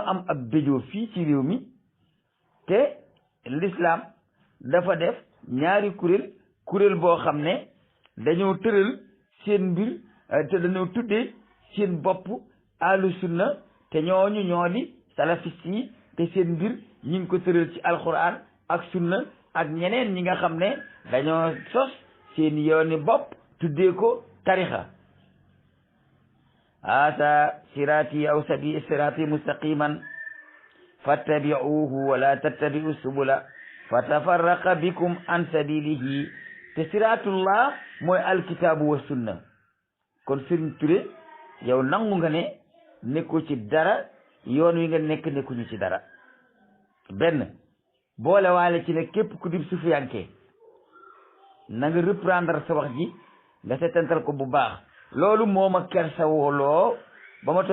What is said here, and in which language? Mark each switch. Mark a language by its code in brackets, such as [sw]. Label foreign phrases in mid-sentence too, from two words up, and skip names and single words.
[wo] am ab béjoo fii ci réew mi te l'islam dafa def ñaari kuréel boo xam ne dañoo tëral seen mbir te dañoo tuddee seen bopp [ar] أهل السنة [wo] te ñooñu ñoo di salafiste yi te seen mbir ñi ngi ko tëral ci alquran ak sunna ak ñeneen ñi nga xam ne dañoo sos seen yooni bopp tuddee ko tarixa [ar] أسا صراطي أو صراطي مستقيما فاتبعوه ولا تتبعوا السبل فتفرق بكم عن سبيله [wo] te siratullah mooy [ar] الكتاب والسنة [wo] kon Serigne Touré yow nangu nga ne nekku ci dara yoon wi nga nekkuñu ci dara benn boole waale ci ne képp ku dib sufiyanke na nga reprendre sa wax ji nga setantal ko bu baax loolu moo ma kersa wooloo ba ma